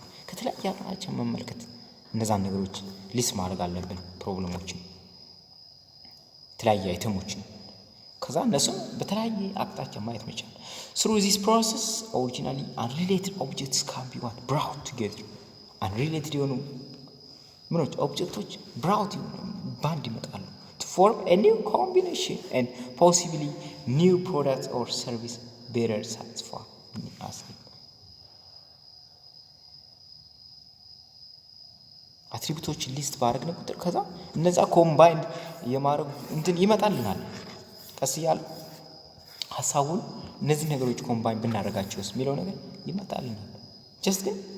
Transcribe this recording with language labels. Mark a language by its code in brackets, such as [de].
[am] ከተለያየ አቅጣጫ መመልከት እነዛን ነገሮች ሊስት ማድረግ አለብን። ፕሮብሌሞችን የተለያየ አይተሞችን ከዛ እነሱን በተለያየ አቅጣጫ ማየት መቻል። [en] through this process originally unrelated objects can be brought together. unrelated [am] የሆኑ ምኖች ኦብጀክቶች [en] brought [am] ባንድ ይመጣሉ [en] to form a new combination and possibly new product or service better satisfy us. [am] አትሪቢዩቶችን ሊስት ባደረግን ቁጥር ከዛ እነዛ ኮምባይንድ የማድረግ እንትን ይመጣልናል። ቀስ እያለ ሀሳቡን እነዚህ ነገሮች ኮምባይን ብናደርጋቸውስ የሚለው ነገር ይመጣልናል። ጀስት ግን